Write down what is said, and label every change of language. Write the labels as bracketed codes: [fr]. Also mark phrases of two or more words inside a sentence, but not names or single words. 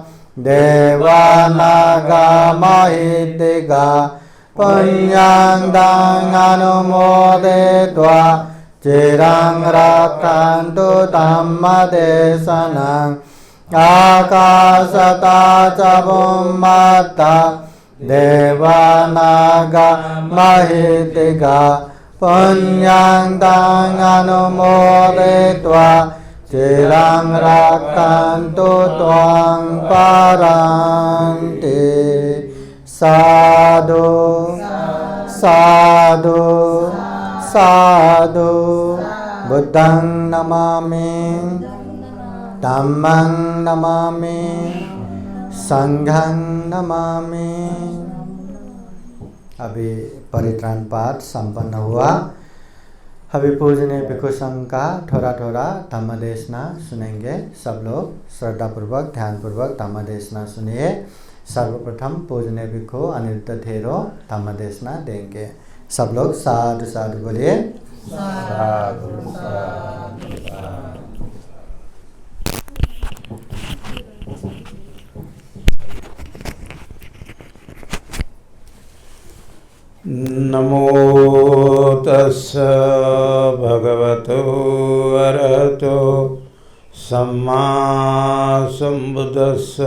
[pi] देवानागमहिदिगा पुण्यं तं अनुमोदयित्वा चिरं रक्षन्तु धम्मदेशनम् आकाशता च भूमता देवानागमहिदिगा पुण्यं तं अनुमोदयित्वा चिरं रक्षन्तु त्वां परन्ति साधु साधु साधु बुद्धं नमामि धम्मं नमामि संघं नमामि। [hi] अभी परित्राण पाठ संपन्न हुआ। अभी पूजनीय भिक्षु संघ का थोड़ा थोड़ा धम्मदेशना सुनेंगे। सब लोग श्रद्धापूर्वक ध्यानपूर्वक धम्मदेशना सुनिए। सर्वप्रथम पूजनीय भिक्षु अनिरुद्ध थेरो धम्मदेशना देंगे। सब लोग [pi] साधु साधु [hi] बोलिए। [pi] साधु साधु साधु। नमो तस्स भगवतो अरहतो सम्मा सम्बुद्धस्स।